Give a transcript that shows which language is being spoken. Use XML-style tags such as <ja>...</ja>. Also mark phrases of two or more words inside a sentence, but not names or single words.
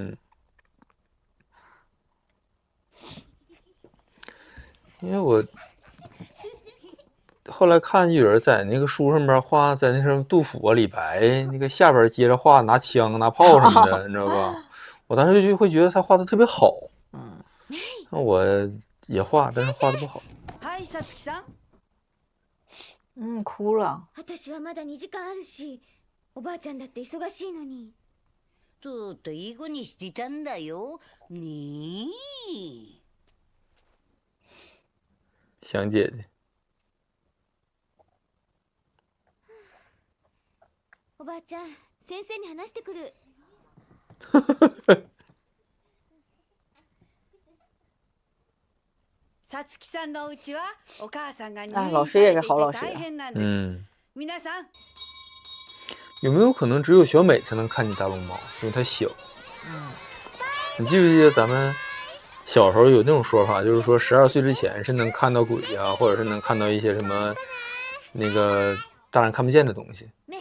<zh>因为我后来看有人在那个书上边画，在那什么杜甫啊、李白那个下边接着画拿枪拿炮什么的，你知道吧？我当时就会觉得他画的特别好。那我也画，但是画的不好。哭了。</zh> <ja>私はまだ2時間あるし、おばあちゃんだって忙しいのに。ずっといい子にしてたんだよ。ねえ。</ja> <zh>想姐姐。</zh> <ja>おばあちゃん、先生に話してくる。さつきさんのうちはお母さんが入院されていて大変なんです。皆さん。</ja> <zh>有没有可能只有小美才能看见大龙猫，因为她小？你记不记得咱们小时候有那种说法，就是说12岁之前是能看到鬼啊，或者是能看到一些什么那个大人看不见的东西。</zh>